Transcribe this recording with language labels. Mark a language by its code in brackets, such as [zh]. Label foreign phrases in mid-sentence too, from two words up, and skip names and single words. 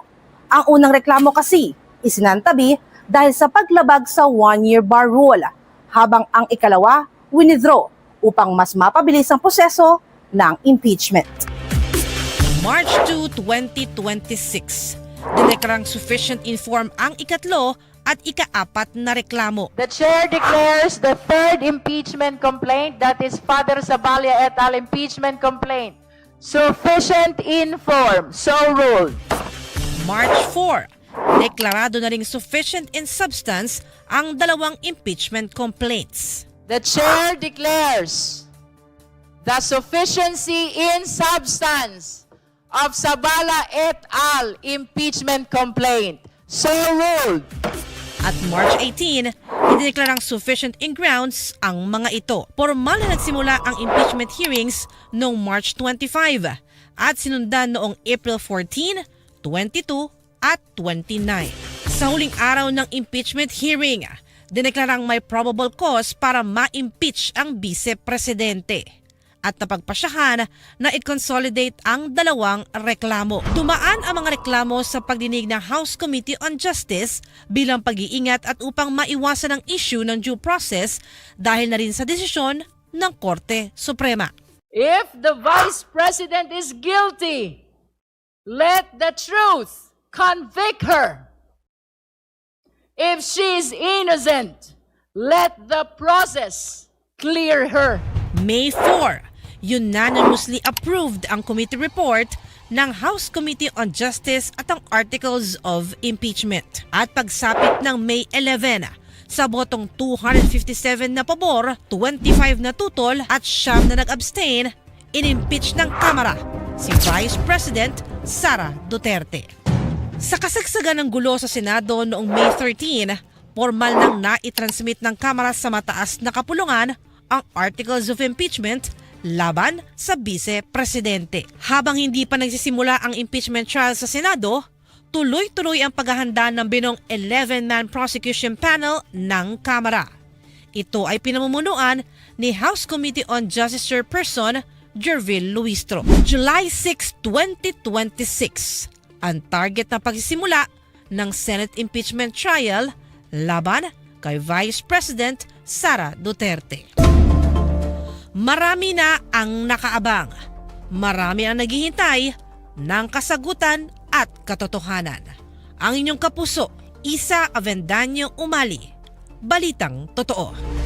[tl] Ang unang reklamo kasi isinantabi dahil sa paglabag sa 1-year [en] bar rule, [tl] habang ang ikalawa winidraw upang mas mapabilis ang proseso ng impeachment. March 2, 2026, dineklarang [en] sufficient inform [tl] ang ikatlo at ika-4 na reklamo. [en] The chair declares the 3rd impeachment complaint, that is Father Zabalia et al. Impeachment complaint, sufficient inform. So ruled. [tl] March 4, deklarado na ring [en] sufficient in substance [tl] ang 2 [en] impeachment complaints. The chair declares the sufficiency in substance of Zabala et al. Impeachment complaint. So ruled. [tl] At March 18, idineklarang [en] sufficient in grounds [tl] ang mga ito. Formal na nagsimula ang [en] impeachment hearings [tl] noong March 25 at sinundan noong April 14, 22 at 29. Sa huling araw ng [en] impeachment hearing, [tl] dineklarang may [en] probable cause [tl] para ma-impeach ang vice-presidente at napagpasyahan na i-consolidate ang 2 reklamo. Dumaan ang mga reklamo sa pagdinig ng House Committee on Justice bilang pag-iingat at upang maiwasan ang issue ng [en] due process [tl] dahil na rin sa desisyon ng Korte Suprema. [en] If the Vice President is guilty, let the truth convict her. If she is innocent, let the process clear her. [tl] May 4, [en] unanimously approved [tl] ang [en] committee report [tl] ng House Committee on Justice at ang Articles of Impeachment. At pagsapit ng May 11, sa botong 257 na pabor, 25 na tutol at 9 na nag-abstain, in-impeach ng Kamara si Vice President Sara Duterte. Sa kasagsagan ng gulo sa Senado noong May 13, formal nang naitransmit ng Kamara sa mataas na kapulungan ang Articles of Impeachment laban sa Vice-Presidente. Habang hindi pa nagsisimula ang [en] impeachment trial [tl] sa Senado, tuloy-tuloy ang paghahanda ng binong 11-man [en] prosecution panel [tl] ng Kamara. Ito ay pinamumunuan ni House Committee on Justice Chairperson Jervil Luistro. July 6, 2026, ang target na pagsisimula ng [en] Senate impeachment trial [tl] laban kay Vice President Sara Duterte. Marami na ang nakaabang. Marami ang naghihintay ng kasagutan at katotohanan. Ang inyong kapuso, Isa Avendaño Umali. Balitang Totoo.